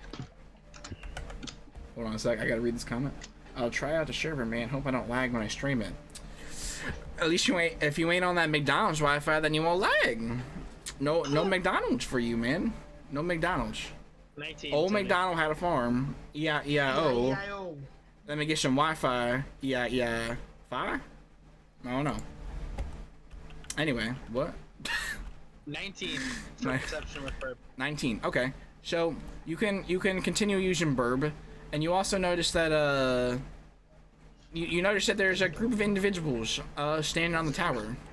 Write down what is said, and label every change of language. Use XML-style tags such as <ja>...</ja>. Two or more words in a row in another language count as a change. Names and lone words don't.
<en>Hold on a sec. I gotta read this comment. I'll try out the server, man. Hope I don't lag when I stream it. At least you ain't. If you ain't on that McDonald's Wi-Fi, then you won't lag. No McDonald's for you, man. No McDonald's. 19. Old McDonald had a farm. E-I-E-I-O. E-I-O. Let me get some Wi-Fi. E-I-E-I-5? I don't know. Anyway, what? 19 for perception with burb. 19. Okay. So you can continue using burb, and you also notice that you notice that there's a group of individuals standing on the tower.</en>